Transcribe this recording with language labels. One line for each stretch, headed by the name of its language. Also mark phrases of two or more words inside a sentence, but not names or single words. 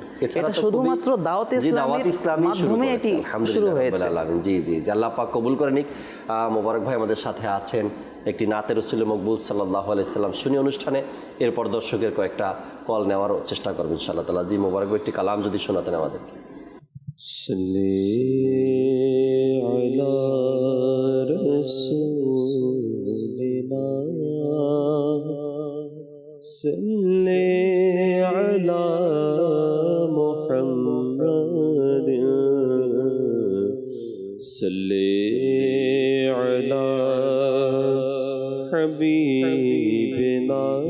Bangla: এটা শুধুমাত্র দাওয়াত ইসলামের মাধ্যমে এটি শুরু হয়েছে। জি জি জি, আল্লাহ পাক কবুল করে নিক। মোবারক ভাই আমাদের সাথে আছেন একটি নাতে রাসূল মকবুল সাল্লাল্লাহু আলাইহি সাল্লাম শুনি অনুষ্ঠানে, এরপর দর্শকের কয়েকটা কল নেওয়ার চেষ্টা করবেন ইনশাআল্লাহ তাআলা। জি মোবারক ভাই, একটি কালাম যদি শোনাতেন আমাদেরকে।
Arabic: صلی علی رسولنا صلی علی محمد صلی علی حبیبنا